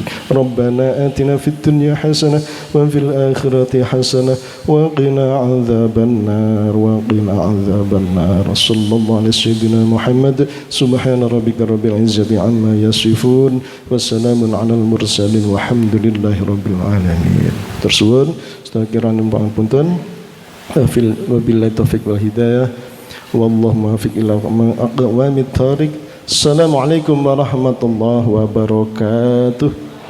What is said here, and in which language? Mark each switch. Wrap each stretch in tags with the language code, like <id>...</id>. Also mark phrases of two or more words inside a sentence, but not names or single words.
<ar>ربنا آتنا في الدنيا حسنة وفي الآخرة حسنة وقنا عذاب النار وقنا عذاب النار. صلى الله على سيدنا محمد. سبحان ربك رب العزة عما يصفون وسلام على المرسلين والحمد لله رب العالمين.</ar> <jv>Tersuwun sedaya pangapunten</jv> <ar>وبالله التوفيق والهداية والله الموفق إلى أقوم الطريق. السلام عليكم ورحمة الله وبركاته.</ar>